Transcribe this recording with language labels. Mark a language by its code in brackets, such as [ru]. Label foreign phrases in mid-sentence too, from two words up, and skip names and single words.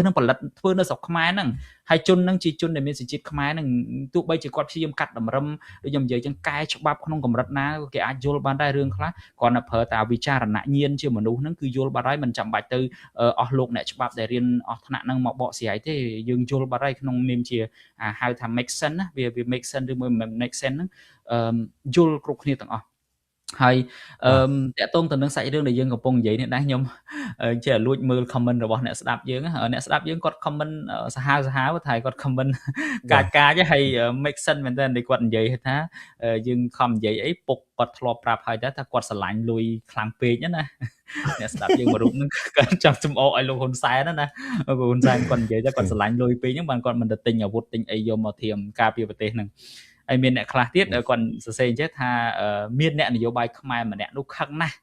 [km] នឹងផលិតធ្វើនៅស្រុកខ្មែរហ្នឹងហើយជនហ្នឹងជាជនដែលមានសញ្ជាតិខ្មែរហ្នឹងទោះបីជាគាត់ព្យាយាមកាត់តម្រឹមដូចខ្ញុំនិយាយអញ្ចឹងកែច្បាប់ក្នុងកម្រិតណាគេអាចយល់បានដែររឿងខ្លះគាត់នៅប្រើតែវិចារណញ្ញាណជាមនុស្សហ្នឹងគឺយល់បាត់ហើយមិនចាំបាច់ទៅអស់លោកអ្នកច្បាប់ដែលរៀនអស់ថ្នាក់ហ្នឹងមកបកស្រាយទេយើងយល់បាត់ហើយក្នុង នាមជាហៅថា [en] make sense [km] ណាវា [en] make sense [km] ឬមួយ [en] make sense [km] ហ្នឹងយល់គ្រប់គ្នាទាំងអស់ហើយតាក់ទងទៅនឹងសាច់រឿងដែលយើងកំពុងនិយាយនេះដែរខ្ញុំចេះលួចមើល comment របស់អ្នកស្ដាប់យើងគាត់ comment សាហាវថាគាត់ comment កាចហើយ [en] make sense [km] មែនតើគាត់និយាយថា យើងខំនិយាយអីពុកគាត់ធ្លាប់ប្រាប់ហើយថាគាត់ស្រឡាញ់លុយខ្លាំងពេកណាអ្នកស្ដាប់យើងមួយរូបហ្នឹងគាត់ចង់ចំអកឲ្យលោកហ៊ុនសែនណាលោកហ៊ុនសែនគាត់និយាយថាគាត់ស្រឡាញ់លុយពេកហ្នឹងបានគាត់ មិនទៅទិញអាវុធទិញអីយកមកធៀមការពារប្រទេសហ្នឹងហើយមានអ្នកខ្លះទៀតគាត់សរសេរអញ្ចឹងថាមានអ្នកនយោបាយខ្មែរម្នាក់នោះខឹងណាស់